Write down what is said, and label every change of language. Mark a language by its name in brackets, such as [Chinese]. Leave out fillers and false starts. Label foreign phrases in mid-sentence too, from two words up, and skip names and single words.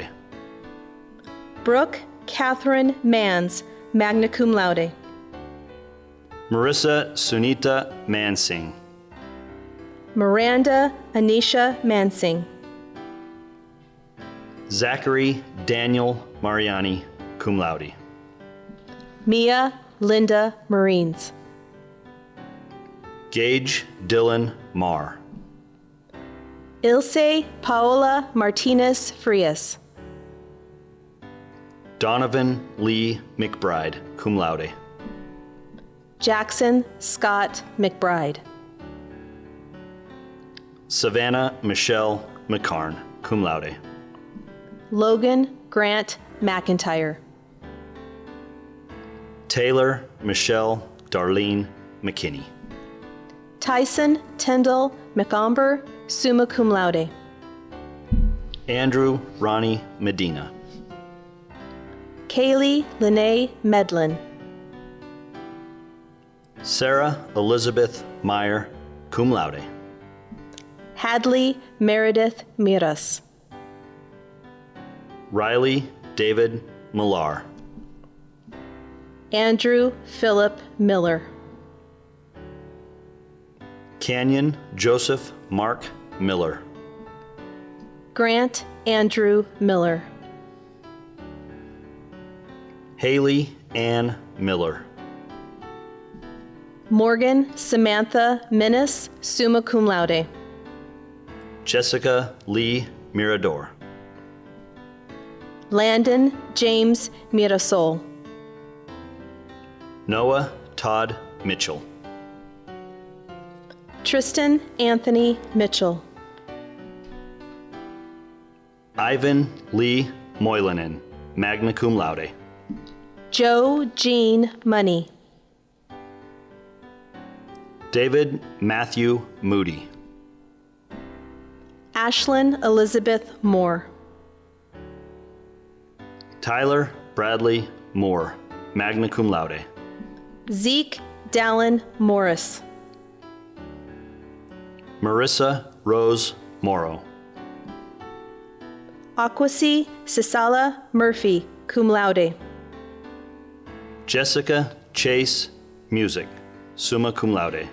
[English] Brooke Catherine Mans, [Latin] magna cum laude. [English] Marissa Sunita Mansing. Miranda Anisha Mansing. Zachary Daniel Mariani, [Latin] cum laude. [English] Mia Linda Marines. Gage Dylan Marr. Ilse Paola Martinez Frias. Donovan Lee McBride, [Latin] cum laude. [English] Jackson Scott McBride. Savannah Michelle McCarn, [Latin] cum laude. [English] Logan Grant McIntyre. Taylor Michelle Darlene McKinney. Tyson Tyndall McAmber, [Latin] summa cum laude. [English] Andrew Ronnie Medina. Kaylee Lene Medlin. Sarah Elizabeth Meyer, [Latin] cum laude. [English] Hadley Meredith Miras. Riley David Millar. Andrew Philip Miller. Canyon Joseph Mark Miller. Grant Andrew Miller. Haley Ann Miller. Morgan Samantha Minnis, [Latin] summa cum laude. [English] Jessica Lee Mirador. Landon James Mirasol. Noah Todd Mitchell. Tristan Anthony Mitchell. Ivan Lee Moylanen, [Latin] magna cum laude. [English] Joe Jean Money. David Matthew Moody. Ashlyn Elizabeth Moore. Tyler Bradley Moore, [Latin] magna cum laude. [English] Zeke Dallin Morris. Marissa Rose Morrow. Aquasi Sisala Murphy, [Latin] cum laude. [English] Jessica Chase Music, [Latin] summa cum laude.